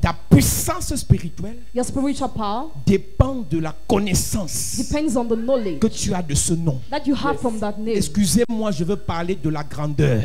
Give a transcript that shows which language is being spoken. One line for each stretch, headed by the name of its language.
French: Ta puissance spirituelle
English: Your spiritual power
French: dépend de la connaissance
English: depends on the knowledge
French: que tu as de ce nom.
English: that you have from that name.
French: Excusez-moi, je veux parler de la grandeur.